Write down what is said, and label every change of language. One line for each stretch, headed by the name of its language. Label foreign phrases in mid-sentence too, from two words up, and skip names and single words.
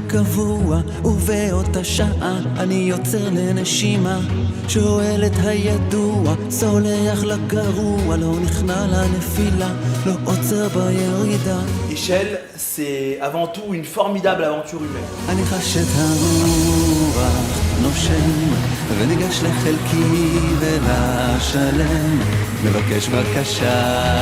Hebrew: קבוע, ובאותה שעה אני יוצר לנשימה, שואל את הידוע, סולח לגרוע, לא נכנע לנפילה, לא עוצר בירידה.
French: Échelle, c'est avant tout une formidable aventure humaine.
Hebrew: אני חש את הרוח נושם, וניגש לחלקי ולשלם, מבקש בקשה